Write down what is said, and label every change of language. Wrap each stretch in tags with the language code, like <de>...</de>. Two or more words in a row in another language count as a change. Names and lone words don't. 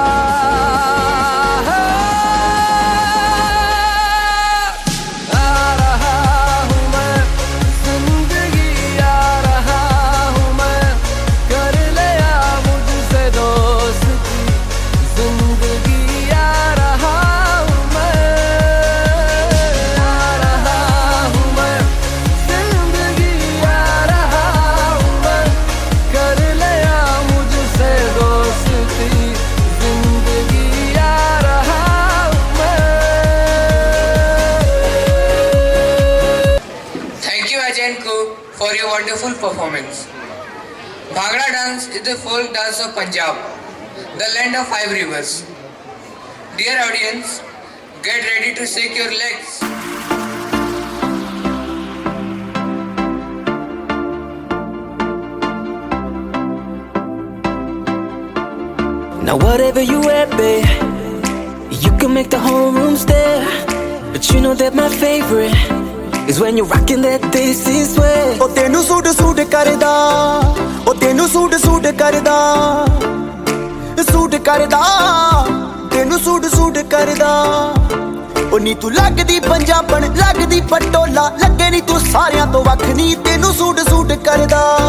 <hi>आ रहा हूँ मैं, जिंदगी आ रहा हूँ मैं, कर लिया मुझसे दोस्ती, जिंदगी आ रहा हूँ मैं, आ रहा हूँ मैं, जिंदगी आ रहा हूँ मैं, कर लिया मुझसे दोस्ती, जिंदगी आ रहा हूँ मैं।</hi> <en>Thank you Ajay and Co for your wonderful performance. Bhangra dance is the folk dance of Punjab, the land of 5 rivers. Dear audience, get ready to shake your legs. Now whatever you wear, babe, you can make the whole room stare. But you know that my favorite is when you're rocking that this is way.</en> <pa>ਓ ਤੈਨੂੰ ਸੂਟ ਸੂਟ ਕਰਦਾ, ਓ ਤੈਨੂੰ ਸੂਟ ਸੂਟ ਕਰਦਾ, ਸੂਟ ਕਰਦਾ, ਤੈਨੂੰ ਸੂਟ ਸੂਟ ਕਰਦਾ. ਓ ਨੀ ਤੂੰ ਲਗਦੀ ਪੰਜਾਬਣ, ਲਗਦੀ ਪਟੋਲਾ, ਲਗੇਂ ਨੀ ਤੂੰ ਸਾਰੀਆਂ ਤੋਂ ਵੱਖ ਨੀ, ਤੈਨੂੰ ਸੂਟ ਸੂਟ ਕਰਦਾ।</pa>